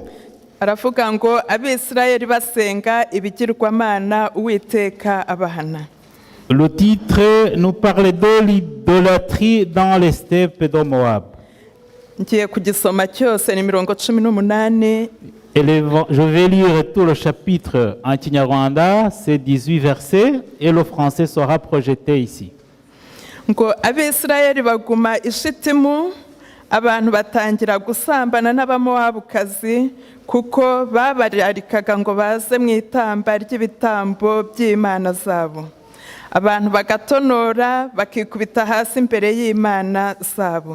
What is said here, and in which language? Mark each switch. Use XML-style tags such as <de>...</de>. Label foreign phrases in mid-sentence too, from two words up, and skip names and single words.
<rw>Aravuga ngo Abisirayeli basenga ibigirwamana Uwiteka abahana.</rw> <fr>Le titre nous parle de l'idolâtrie dans les steppes de Moab.</fr> <rw>Ngiye kugisoma cyose ni 18.</rw> <fr>Je vais lire tout le chapitre en Kinyarwanda, c'est 18 versets, et le français sera projeté ici.</fr> <rw>Ngo Abisirayeli baguma i Shitimu, abantu batangira gusambana n'abamowabukazi kuko babararikaga ngo baze mu itamba ry'ibitambo by'Imana zabo. Abantu bagatonora bakikubita hasi imbere y'Imana zabo.</rw>